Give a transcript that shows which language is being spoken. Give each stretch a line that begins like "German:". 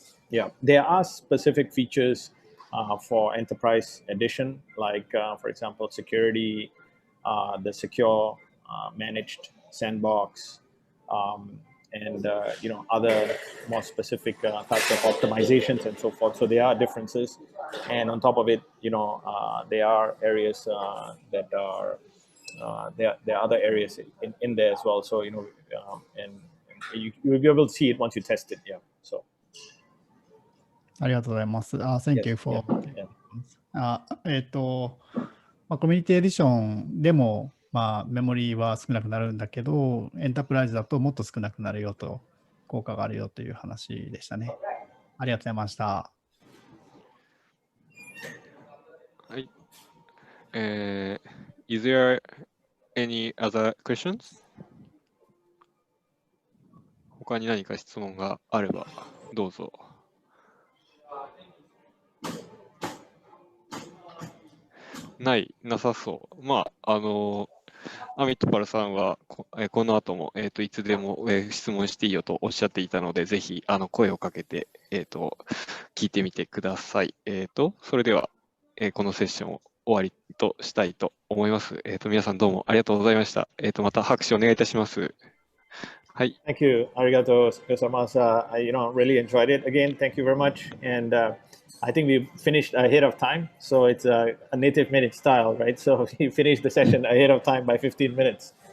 English: Yeah, there are specific features for enterprise edition, like for example, security, the secure managed sandbox, and other more specific types of optimizations and so forth. So there are differences, and on top of it, there are areas that are there are other areas in there as well. So and you'll be able to see it once you test it. Yeah. So.
Japanese: ありがとうございます。
English: Thank you for.
Japanese: コミュニティエディションでも、メモリーは少なくなるんだけど、エンタープライズだともっと少なくなるよと、効果があるよという話でしたね。ありがとうございました。はい。
English: Is there any other questions?
Japanese: 他に何か質問があればどうぞ。なさそう。アミットパルさんはこの後も、いつでも、質問していいよとおっしゃっていたので、ぜひ声をかけて、聞いてみてください。それでは、このセッションを終わりとしたいと思います。皆さんどうもありがとうございました。また拍手お願いいたします。はい。
English: Thank you.
Japanese: Arigato gozaimasu.
English: I really enjoyed it. Again, thank you very much. And I think we finished ahead of time. So it's a native minute style, right? So we finished the session ahead of time by 15 minutes.